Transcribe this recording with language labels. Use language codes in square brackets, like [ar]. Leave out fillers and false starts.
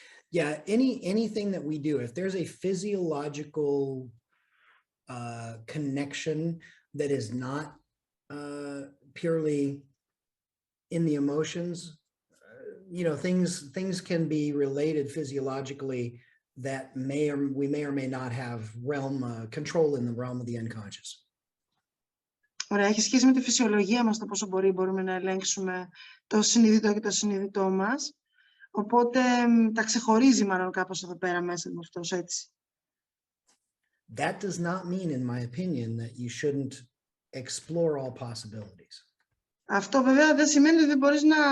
[en] Yeah, anything that we do, if there's a physiological connection that is not purely in the emotions, things can be related physiologically that we may or may not have control in the realm of the unconscious. [el] Ωραία, έχει σχέση με τη φυσιολογία μας το πόσο μπορούμε να ελέγξουμε το συνειδητό και το συνειδητό μας. Οπότε τα ξεχωρίζει μάλλον κάπως εδώ πέρα μέσα με αυτός, έτσι. [en] That does not mean, in my opinion, that you shouldn't explore all possibilities. [el] Αυτό βέβαια δεν σημαίνει ότι δεν μπορείς